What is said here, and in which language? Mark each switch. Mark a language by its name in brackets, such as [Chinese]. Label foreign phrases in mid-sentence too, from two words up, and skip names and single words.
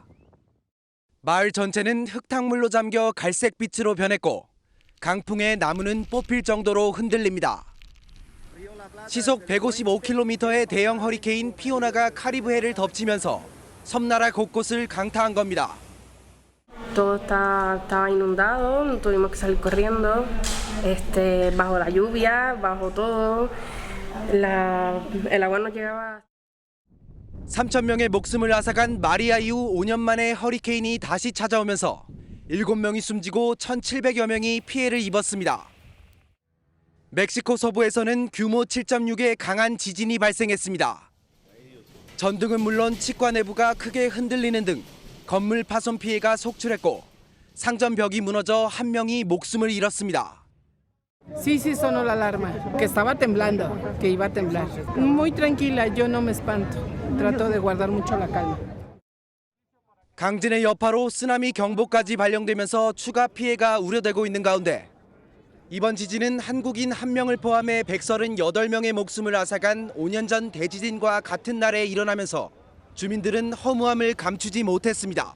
[Korean] 마을 전체는 흙탕물로 잠겨 갈색빛으로 변했고 강풍에 나무는 뽑힐 정도로 흔들립니다. 시속 155km의 대형 허리케인 피오나가 카리브해를 덮치면서 섬나라 곳곳을 강타한 겁니다. [Spanish] Todo estaba inundado, tuvimos que salir corriendo, bajo la lluvia, bajo todo, el agua no llegaba. [Korean] 3,000명의 목숨을 앗아간 마리아 이후 5년 만에 허리케인이 다시 찾아오면서 7명이 숨지고 1,700여 명이 피해를 입었습니다. 멕시코 서부에서는 규모 7.6의 강한 지진이 발생했습니다. 전등은 물론 치과 내부가 크게 흔들리는 등 건물 파손 피해가 속출했고 상점 벽이 무너져 1명이 목숨을 잃었습니다. [Spanish] Sí, sonó la alarma, que estaba temblando, que iba a temblar. Muy tranquila, yo no me espanto. Trato de guardar mucho la calma. [Korean] 강진의 여파로 쓰나미 경보까지 발령되면서 추가 피해가 우려되고 있는 가운데 이번 지진은 한국인 1명을 포함해 138명의 목숨을 앗아간 5년 전 대지진과 같은 날에 일어나면서 주민들은 허무함을 감추지 못했습니다.